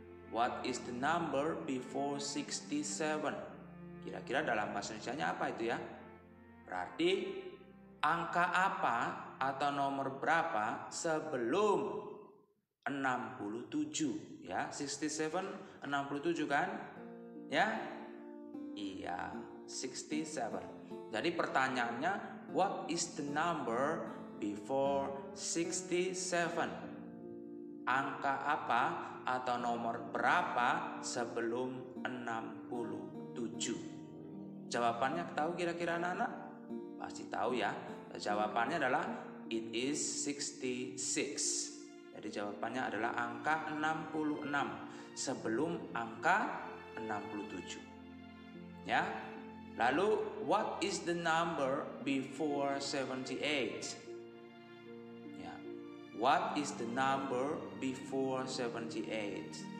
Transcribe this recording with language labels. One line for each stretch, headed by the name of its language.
English: What is the number before 67?
Indonesian: Kira-kira dalam bahasa Indonesianya apa itu ya? Berarti angka apa atau nomor berapa sebelum 67 ya? 67 67 kan? Ya? Iya, 67. Jadi pertanyaannya,
English: what is the number before 67?
Indonesian: Angka apa atau nomor berapa sebelum 67? Jawabannya tahu kira-kira anak-anak? Pasti tahu ya. Jawabannya adalah
English: it is 66.
Indonesian: Jadi jawabannya adalah angka 66 sebelum angka 67. Ya. Lalu
English: what is the number before 78? Ya. What is the number before 78?